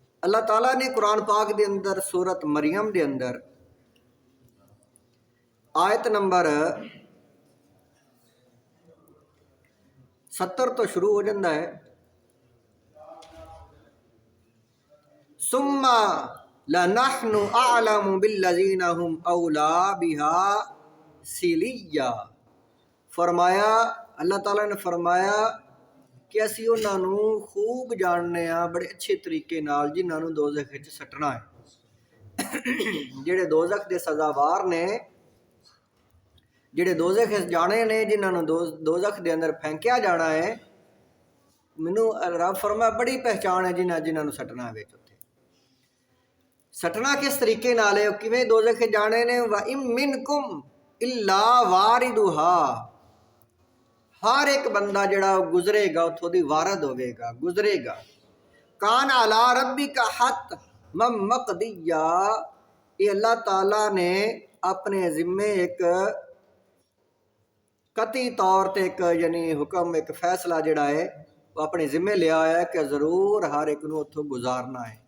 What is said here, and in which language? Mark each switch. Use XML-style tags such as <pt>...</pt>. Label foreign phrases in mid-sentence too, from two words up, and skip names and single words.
<pa>اللہ تعالیٰ نے قرآن پاک دے اندر سورت مریم دے اندر آیت نمبر 70 تو شروع ہو جاتا ہے،</pa> <ar>ثم لنحن اعلم بالذین هم اولا بها سلیا۔</ar> <pa>فرمایا اللہ تعالیٰ نے فرمایا کہ اسی انہاں نوں خوب جاننے ہاں بڑے اچھے طریقے نال جنہاں نوں دوزخ وچ سٹنا ہے، جڑے دوزخ دے سزاوار نے، جڑے دوزخ جانے نے، جنہاں نوں دوزخ دے اندر پھینکیا جانا ہے، مینوں رب فرمایا بڑی پہچان ہے جنہاں نوں سٹنا ہے۔ سٹنا کس طریقے نال ہے، کیویں دوزخ جانے نے،</pa> <ar>وَإِن مِّنكُمْ إِلَّا وَارِدُهَا،</ar> <pa>ہر ایک بندہ جڑا گزرے گا اتھوں دی وارد ہوے گا، گزرے گا۔</pa> <ar>کان علی ربک حتما مقضیا،</ar> <pa>یہ اللہ تعالیٰ نے اپنے ذمے ایک قطعی طور تے ایک یعنی حکم، ایک فیصلہ جڑا ہے وہ اپنے ذمے لیا ہے کہ ضرور ہر ایک نو اتھوں گزارنا ہے۔</pa>